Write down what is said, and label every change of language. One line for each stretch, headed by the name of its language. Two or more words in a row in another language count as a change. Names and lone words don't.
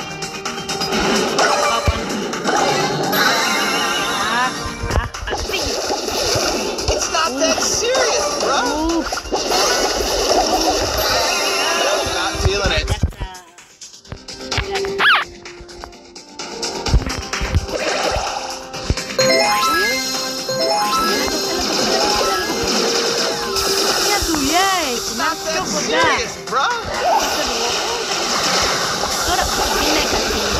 English: It's not that serious, bro. Not feeling it.
Greek: Μια δουλειά έχει, να πιο κοντά. Bro. Τώρα δεν έκανε.